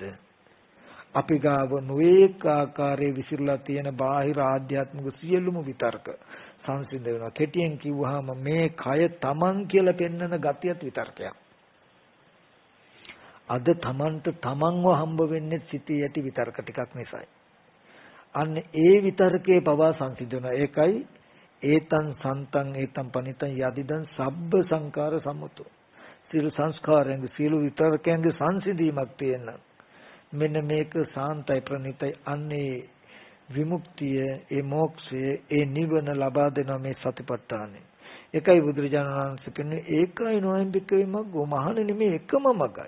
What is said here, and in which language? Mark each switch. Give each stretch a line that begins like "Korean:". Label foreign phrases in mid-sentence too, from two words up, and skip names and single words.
Sinhala: අපි ගාව නොඑක ආකාරයේ විසිරලා තියෙන බාහිර ආධ්‍යාත්මික සියලුම විතර්ක සංසිඳ වෙනවා. කෙටියෙන් කිව්වහම මේ කය තමන් කියලා පෙන්වන ගතියත් විතර්කයක්. අද තමන්ට තමන්ව හම්බ වෙන්නේ සිටී ඇති විතර්ක ටිකක් නිසායි. අන්න ඒ විතර්කයේ පවා සංසිඳ වෙනවා.
Pali: ඒකයි ඒතං සන්තං ඒතං පනිතං යදිදං සබ්බ සංකාර සමුතෝ.
Sinhala: සියලු සංස්කාරයන්ගේ සියලු විතර්කයන්ගේ සංසිඳීමක් තියෙනවා. මෙන්න මේක සාන්තයි ප්‍රණීතයි. අන්නේ විමුක්තිය, ඒ මොක්ෂය, ඒ නිවන ලබා දෙන මේ සතිපට්ඨානෙ. ඒකයි බුදුරජාණන් වහන්සේ කියන්නේ ඒකයි
Pali: නොයම්බික මග්ගෝ
Sinhala: මහණෙනි මේ එකම මගයි.